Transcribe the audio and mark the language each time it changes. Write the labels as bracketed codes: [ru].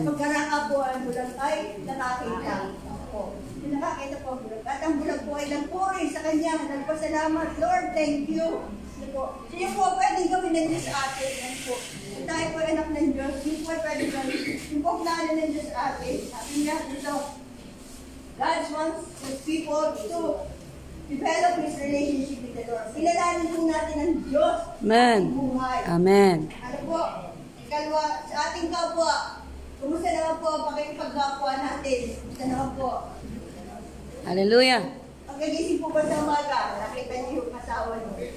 [tl] Pagkaraka po ang Bulag ay nakakita. Ako. Nakakita po ang Bulag. At ang Bulag po ay nagpuri sa kanya. Nagpasalamat, [en] Lord, thank you. [tl] Siya po pwedeng gawin ng Diyos sa atin. Yan po. Kung tayo po anak ng Diyos, yung po pwedeng gawin. Yung po plano ng Diyos sa atin. Sabi niya dito, [en] God wants His people to develop His relationship with the Lord. [tl] Kilalanin po natin ang Diyos sa Amen. ating buhay. Amen. Ano po? Ikalwa, sa ating kapwa, kumusta naman po ang pakikipagkapwa natin? Kumusta naman po? Hallelujah. Pagkagising po ba sa umaga, nakita niyo yung asawa niyo?